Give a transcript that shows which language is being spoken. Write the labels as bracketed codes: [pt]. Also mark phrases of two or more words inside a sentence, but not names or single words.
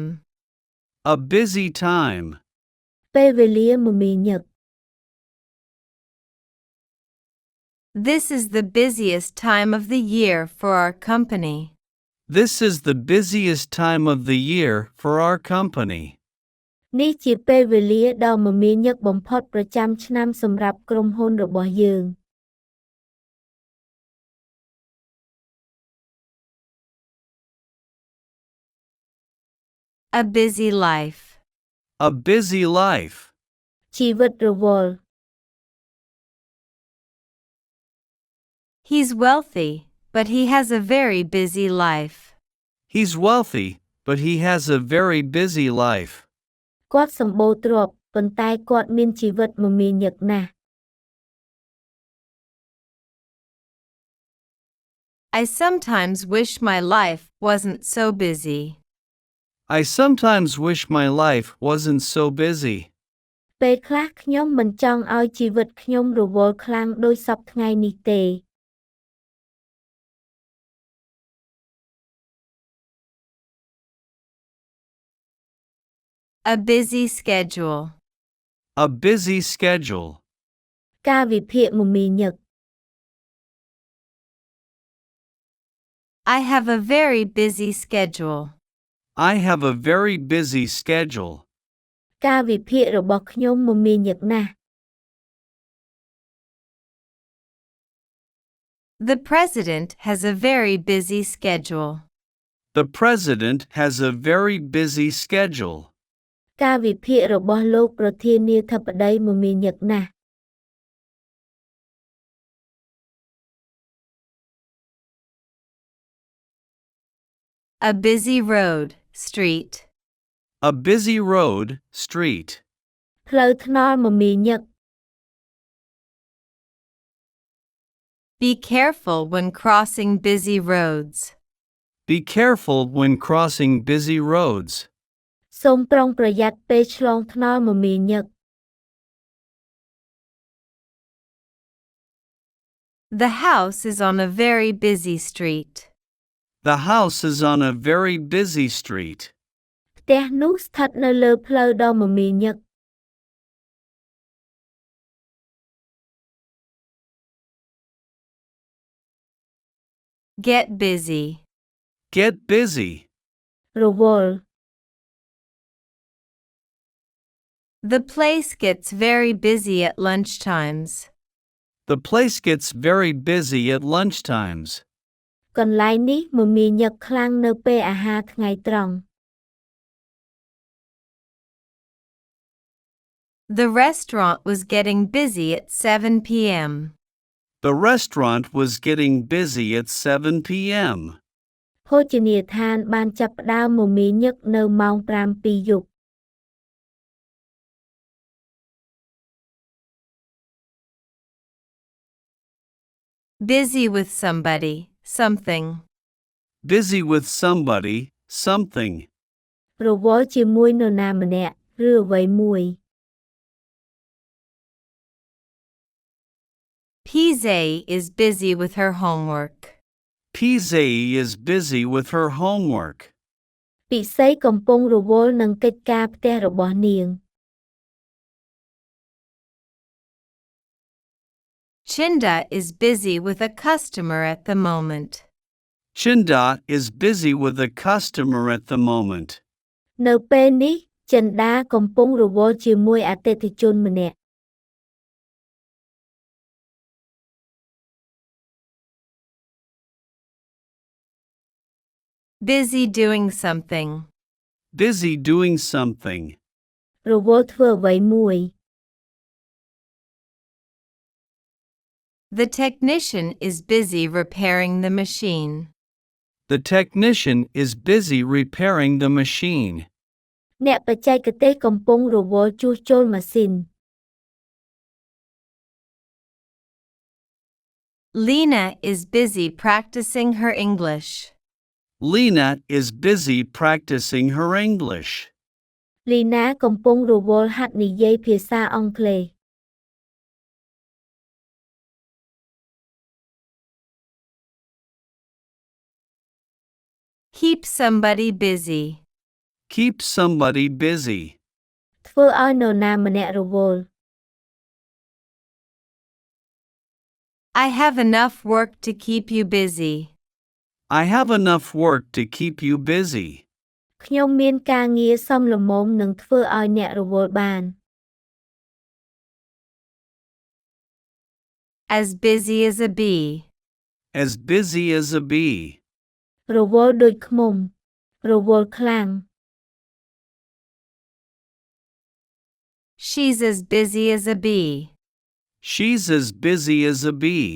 [en] A busy time. [km] ពេលវេលាមមាញឹក [en] This is the busiest time of the year for our company. This is the busiest time of the year for our company. [km] នេះជាពេលវេលាដ៏មមាញឹកបំផុតប្រចាំឆ្នាំសម្រាប់ក្រុមហ៊ុនរបស់យើង [en] A busy life. A busy life. [km] ជីវិតរវល់ [en] He's wealthy, but he has a very busy life. He's wealthy, but he has a very busy life. [km] គាត់សម្បូរទ្រព្យប៉ុន្តែគាត់មានជីវិតមមាញឹកណាស់ [en] I sometimes wish my life wasn't so busy. I sometimes wish my life wasn't so busy. [km] ពេលខ្លះខ្ញុំមិនចង់ឲ្យជីវិតខ្ញុំរវល់ខ្លាំងដូចសពថ្ងៃនេះទេ [en] A busy schedule. A busy schedule. [km] កាលវិភាគមមាញឹក [en] I have a very busy schedule. I have a very busy schedule. [km] កាលវិភាគរបស់ខ្ញុំមមាញឹកណាស់ [en] The president has a very busy schedule. The president has a very busy schedule. [km] កាលវិភាគរបស់លោកប្រធានាធិបតីមមាញឹកណាស់ [en] A busy road, street. A busy road, street. [km] ផ្លូវថ្នល់មមាញឹក [en] Be careful when crossing busy roads. Be careful when crossing busy roads. [km] សូមប្រុងប្រយ័ត្នពេលឆ្លងថ្នល់មមាញឹក [en] The house is on a very busy street. The house is on a very busy street. [km] ផ្ទះនោះស្ថិតនៅលើផ្លូវដ៏មមាញឹក [en] Get busy. Get busy. [km] រវល់ [en] The place gets very busy at lunchtimes. The place gets very busy at lunchtimes. [km] កន្លែងនេះមមាញឹកខ្លាំងនៅពេលអាហារថ្ងៃត្រង់ [en] The restaurant was getting busy at 7 p.m. The restaurant was getting busy at 7 p.m. [km] ភោជនីយដ្ឋានបានចាប់ផ្ដើមមមាញឹកនៅម៉ោង 7 យប់ [en] Busy with somebody, something. Busy with somebody, something. [km] រវល់ជាមួយនរណាម្នាក់ឬអ្វីមួយ [en] PZ is busy with her homework. PZ is busy with her homework. [km] ពិសីកំពុងរវល់នឹងកិច្ចការផ្ទះរបស់នាង [en] Chinda is busy with a customer at the moment. Chinda is busy with a customer at the moment. [km] នៅពេលនេះចិន្តាកំពុងរវល់ជាមួយអតិថិជនម្នាក់ [en] Busy doing something. Busy doing something. [km] រវល់ធ្វើអ្វីមួយ [en] The technician is busy repairing the machine. The technician is busy repairing the machine. [km] អ្នកបច្ចេកទេសកំពុងរវល់ជួសជុលម៉ាស៊ីន [en] Lena is busy practicing her English. Lena is busy practicing her English. [km] លីណាកំពុងរវល់ហាត់និយាយភាសាអង់គ្លេស [en] Keep somebody busy. Keep somebody busy. [km] ធ្វើឲ្យនរណាម្នាក់រវល់ [en] I have enough work to keep you busy. I have enough work to keep you busy. [km] ខ្ញុំមានការងារសមល្មមនឹងធ្វើឲ្យអ្នករវល់បាន [en] As busy as a bee. As busy as a bee. [km] រវល់ដូចឃ្មុំរវល់ខ្លាំង [en] She's as busy as a bee. She's as busy as a bee.